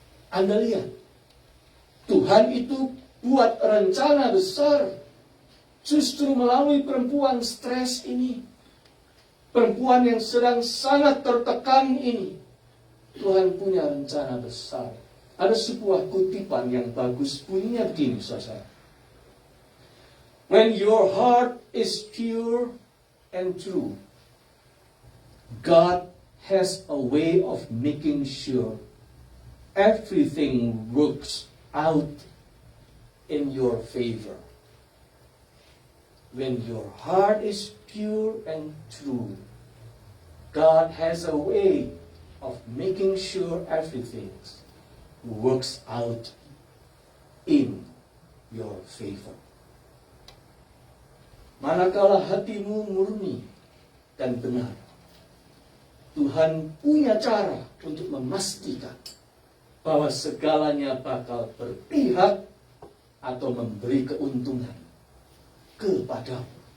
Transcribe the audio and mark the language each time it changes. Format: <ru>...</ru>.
<id>Anda lihat, Tuhan itu buat rencana besar justru melalui perempuan stres ini, perempuan yang sedang sangat tertekan ini. Tuhan punya rencana besar. Ada sebuah kutipan yang bagus, bunyinya begini, saudara.</id> <en>When your heart is pure and true, God has a way of making sure everything works out in your favor. When your heart is pure and true, God has a way of making sure everything works out in your favor.</en> <id>Manakala hatimu murni dan benar, Tuhan punya cara untuk memastikan bahwa segalanya bakal berpihak atau memberi keuntungan kepadamu.</id>